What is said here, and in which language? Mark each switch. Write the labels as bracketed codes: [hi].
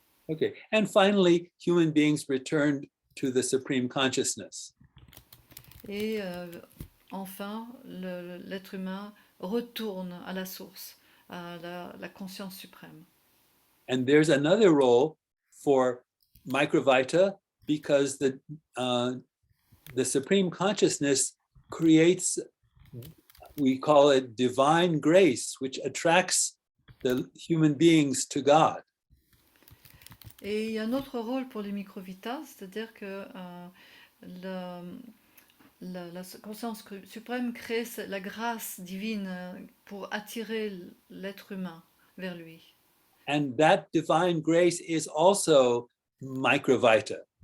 [en] Okay, and finally, human beings returned to the supreme consciousness. [fr] Et enfin, l'être humain retourne à la source, à la conscience suprême. [en] And there's another role for Microvita, because the supreme consciousness creates, we call it divine grace, which attracts the human beings to God. [fr] Et il y a un autre rôle pour les microvitas, c'est-à-dire que la conscience suprême crée la grâce divine pour attirer l'être humain vers lui. [en] And that divine grace is also Microvita.